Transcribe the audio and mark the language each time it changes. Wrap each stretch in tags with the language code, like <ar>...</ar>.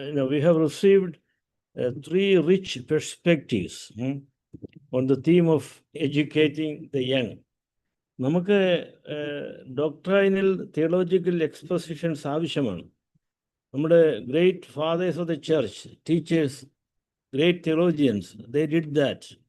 <en>We have received 3 rich perspectives on the theme of educating the young.</en> <ml>നമുക്ക് doctrinal theological expositions ആവശ്യമാണ്. നമ്മുടെ</ml> <en>great fathers of the church, teachers, great theologians, they did that.</en>